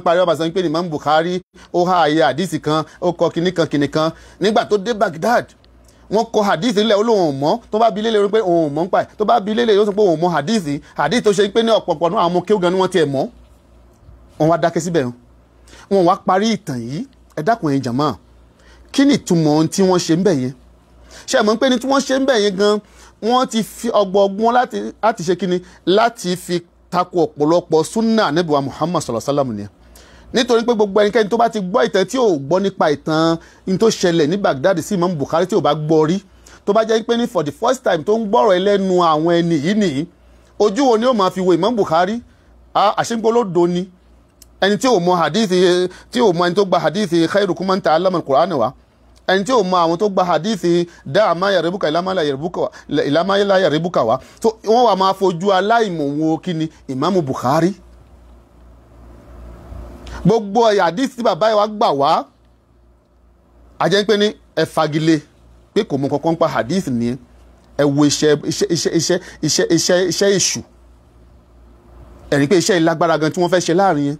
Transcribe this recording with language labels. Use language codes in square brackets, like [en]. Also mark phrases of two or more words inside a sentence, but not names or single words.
[yo] parí ọba sọ pé Imam Bukhari ó há àyè hadith kan ó kọ kìnnìkan nígbà tó dé Baghdad wọ́n kọ hadith ilẹ̀ olóhùn mọ́ tó bá bi lélẹ̀ pé òun mọ́ ń pa ẹ̀ tó bá bi lélẹ̀ yóò sọ pé òun mọ́ hadith tó ṣe pé ní ọ̀pọ̀pọ̀ náà àwọn ọmọ kéwù gan ni wọ́n tiẹ̀ mọ́ wọ́n wá dákẹ́ síbẹ̀ wọ́n wá parí ìtàn yìí ẹ dákun ẹ̀yin jàmáà kí ni ìtumọ̀ ohun tí wọ́n ṣe ń bẹ̀ yẹn ṣe mọ̀ pé ní tí wọ́n ṣe ń bẹ̀ yẹn gan wọ́n ti fi ọgbọ̀n láti ṣe kíni láti fi tako ọ̀pọ̀lọpọ̀ sunna Ànábì wa Muhammad [ar] صلى الله عليه وسلم [yo] ni nítorí pé gbogbo ẹnikẹ́ni tó bá ti gbọ́ ìtàn tí ò gbọ́ nípa ìtàn ní tó ṣẹlẹ̀ ní Baghdad sí Imam Bukhari tí ò bá gbọ́ rí, tó bá jẹ́ pé ní [en] for the first time [yo] tó ń gbọ́rọ̀ ẹlẹ́nu àwọn ẹni yìí nìyí, ojú wo ni ó máa fi wo Imam Bukhari? Àṣegbólódo ni ẹni tí ò mọ hadithi, tí ò mọ ẹni tó gba hadithi [ar] خيركم من تعلم القرآن [yo] wa, ẹni tí ò mọ àwọn tó gba hadithi [ar] دع ما يريبك إلى ما لا يريبك [yo] wa, tó wọ́n wà máa fojú aláìmọ̀ wo kí ni Imam Bukhari. Gbogbo hadith tí bàbá wa gbà wá, a jẹ́ pé ní ẹ fagilé pé kò mọ kankan pa hadith ni, ẹ wo iṣẹ́ èṣù, ẹ̀rí pé iṣẹ́ ìlágbára gan tí wọ́n fẹ́ ṣe láàrin yẹn.